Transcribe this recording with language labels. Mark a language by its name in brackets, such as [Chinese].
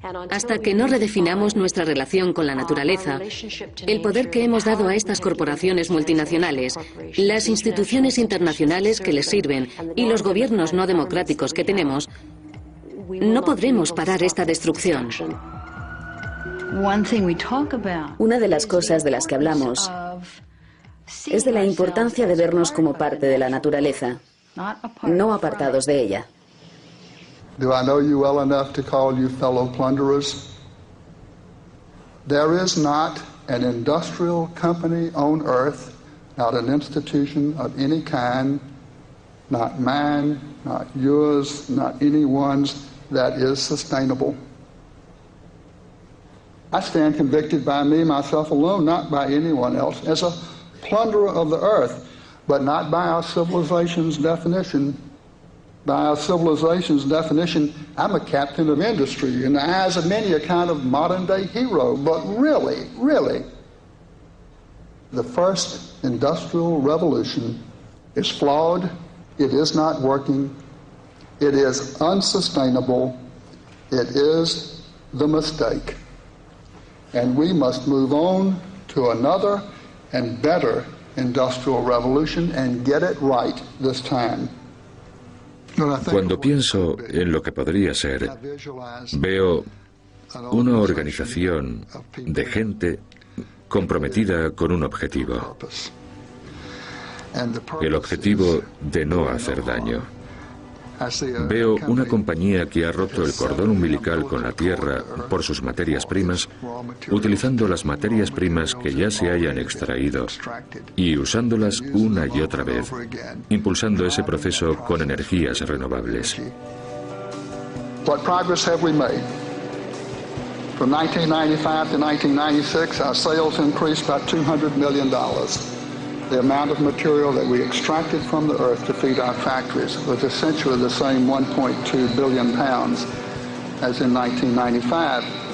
[Spanish] Hasta que no redefinamos nuestra relación con la naturaleza, el poder que hemos dado a estas corporaciones multinacionales, las instituciones internacionales que les sirven y los gobiernos no democráticos que tenemos, no podremos parar esta destrucción. Una de las cosas de las que hablamos es de la importancia de vernos como parte de la naturaleza, no apartados de ella. [English] Do I know you well enough to call you fellow plunderers? There is not an industrial company on earth, not an institution of any kind, not mine, not yours, not anyone's, that is sustainable. I stand convicted by me, myself alone, not by anyone else, as a plunderer of the earth, but not by our civilization's definition. By our civilization's definition, I'm a captain of industry, in the eyes of many a kind of modern-day hero. But really, the first industrial revolution is flawed, it is not working, it is unsustainable, it is the mistake. And we must move on to another and better industrial revolution and get it right this time. [Spanish] Cuando pienso en lo que podría ser, veo una organización de gente comprometida con un objetivo. El objetivo de no hacer daño. Veo una compañía que ha roto el cordón umbilical con la tierra por sus materias primas, utilizando las materias primas que ya se hayan extraído y usándolas una y otra vez, impulsando ese proceso con energías renovables. [English] What progress have we made? From 1995 to 1996, our sales increased by $200 million. The amount of material that we extracted from the earth to feed our factories was essentially the same 1.2 billion pounds as in 1995.